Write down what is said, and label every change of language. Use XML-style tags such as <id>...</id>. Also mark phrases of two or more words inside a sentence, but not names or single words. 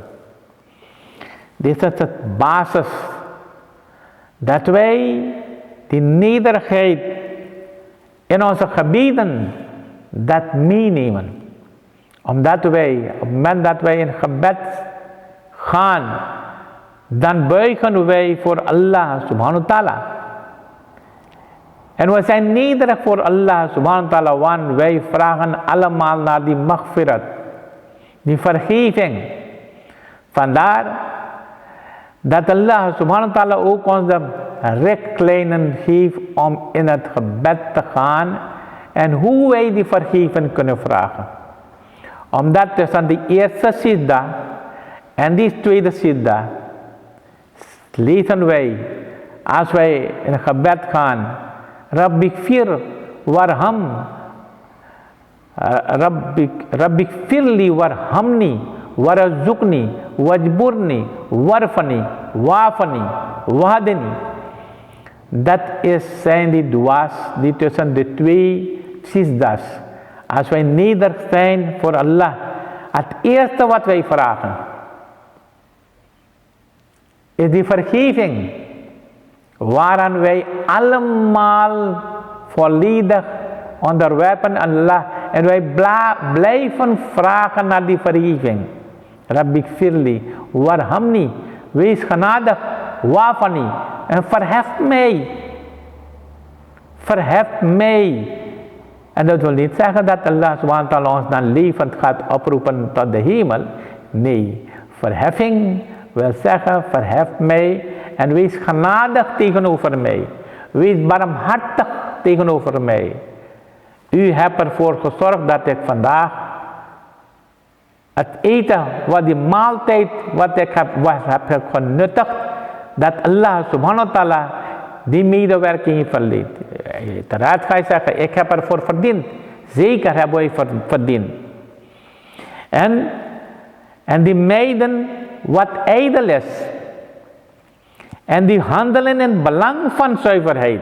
<nl>Dit is het basis dat wij die nederigheid in onze gebeden dat meenemen. Omdat wij op het moment dat wij in gebed gaan, dan buigen wij voor</nl> <ar>الله سبحانه وتعالى.</ar> <nl>En we zijn nederig voor</nl> <ar>الله سبحانه وتعالى,</ar> <nl>want wij vragen allemaal naar die maghfirat, die vergeving. Vandaar dat</nl> <ar>الله سبحانه وتعالى</ar> <nl>ook ons de richtlijnen geeft om in het gebed te gaan en hoe wij die vergeving kunnen vragen. Omdat tussen die eerste sidda en die tweede sidda lezen wij, als wij in gebed gaan:</nl> <ar>رب اغفر وارحم رب اغفرلي وارحمني وارزقني واجبرني وارفعني وعافني واهدني.</ar> <nl>Dat zijn die dua's die tussen de 2 sijda's. Als wij nederig zijn voor Allah, het eerste wat wij vragen, is die vergeving, waaraan wij allemaal volledig onderwerpen aan Allah. En wij blijven vragen naar die vergeving.</nl> <ar>رب اغفرلي وارحمني,</ar> <nl>wees genadig, wafani, en verhef mij. Verhef mij. En dat wil niet zeggen dat</nl> <ar>الله سبحانه وتعالى</ar> <nl>ons dan levend gaat oproepen tot de hemel. Nee, verheffing wil zeggen, verhef mij en wees genadig tegenover mij. Wees barmhartig tegenover mij. U hebt ervoor gezorgd dat ik vandaag het eten, wat die maaltijd wat ik heb genuttigd, dat</nl> <ar>الله سبحانه وتعالى</ar> <nl>die medewerking heeft verleend. Uiteraard ga je zeggen, ik heb ervoor verdiend. Zeker hebben wij verdiend. En die meiden wat ijdel is. En die handelen in het belang van zuiverheid.</nl>